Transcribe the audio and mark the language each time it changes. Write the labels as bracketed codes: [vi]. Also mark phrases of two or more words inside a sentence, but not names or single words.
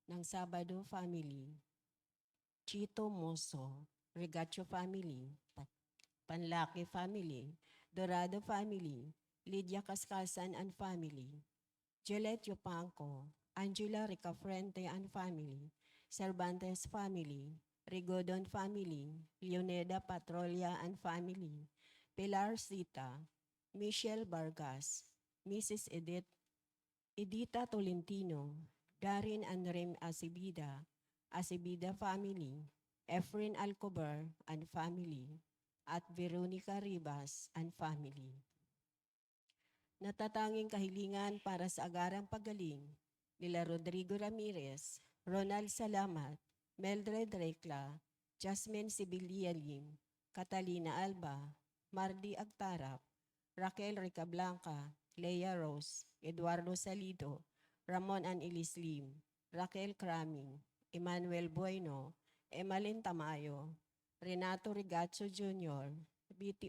[tl] Sabado family, Chito Moso, Regacho family, Panlaki family, Dorado family, Lydia Cascasan [en] and family, [tl] Gillette Yupanco, Angela Ricafrente [en] and family, [tl] Cervantes family, Rigodon family, Leoneda Patrolia [en] and family, [tl] Pilar Sita, Michelle Vargas, Mrs. Edita Tolentino, Darin and Rem Acibida, Acibida family, Efren Alcobar [en] and family, [tl] at Veronica Ribas [en] and family. [tl] Natatanging kahilingan para sa agarang paggaling nila Rodrigo Ramirez, Ronald Salamat, Mildred Recla, Jasmine Sibilialim, Catalina Alba, Mardi Agtarap, Raquel Ricablanca, Leia Rose, Eduardo Salido, Ramon An Ilislim, Raquel Craming, Emmanuel Bueno, Emalyn Tamayo, Renato Rigacho Jr., B.T.